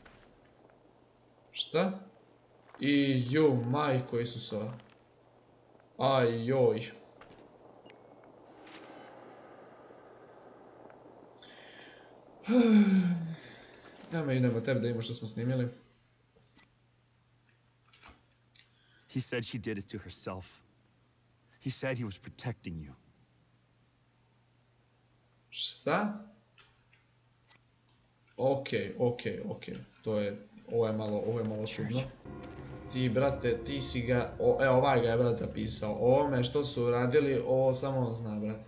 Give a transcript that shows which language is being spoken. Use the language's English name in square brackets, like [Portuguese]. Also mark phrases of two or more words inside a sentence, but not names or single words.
[Croatian] Šta? I ju, majko Isusova. Aj joj. Idemo tebi da imamo što smo snimili. [English] He said she did it to herself. He said he was protecting you. [Croatian] Šta? Okej. Ovo je malo čudno. Ti, brate, ti si ga, evo ovaj ga je brat zapisao. Ovome što su radili, ovo samo on zna, brate.